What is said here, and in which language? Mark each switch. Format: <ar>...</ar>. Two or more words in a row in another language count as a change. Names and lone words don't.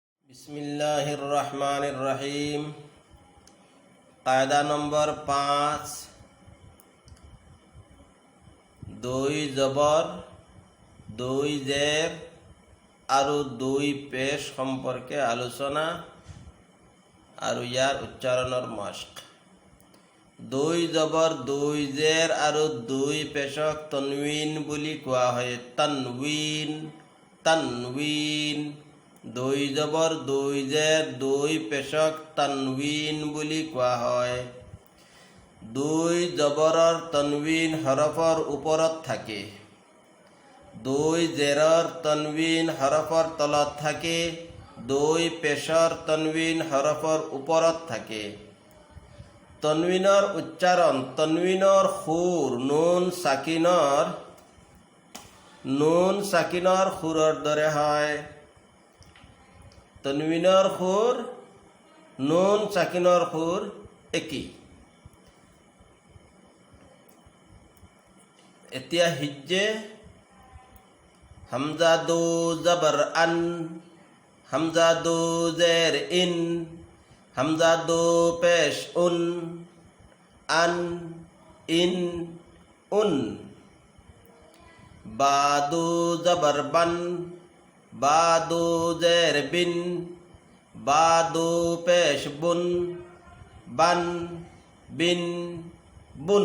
<ar>بسم الله الرحمن الرحيم.</ar> <as>কায়দা নম্বর 5, দুই জবর, দুই জের আৰু দুই পেশ সম্পর্কে আলোচনা আৰু ইয়াৰ উচ্চাৰণৰ মস্ক। দুই জবর, দুই জের আৰু দুই পেশক তনৱীন বুলি কোৱা হয়। তনৱীন, তনৱীন। দুই জবর, দুই জের, দুই পেশক তনৱীন বুলি কোৱা হয়। দুই জবৰৰ তনৱীন হৰফৰ ওপৰত থাকে, দুই জেৰৰ তনৱীন হৰফৰ তলত থাকে, দুই পেশৰ তনৱীন হৰফৰ ওপৰত থাকে। তনৱীনৰ উচ্চাৰণ তনৱীনৰ সুৰ নুন সাকিনৰ সুৰৰ দৰে হয়। তনৱীনৰ সুৰ নুন সাকিনৰ সুৰ একেই। এতিয়া হিজ্জে হামজা দু জবর আন, হামজা দু জের ইন, হামজা দু পেশ উন, আন, ইন, উন। বা দু জবর বান, বা দু জের বিন, বা দু পেশ বুন, বান, বিন, বুন।</as>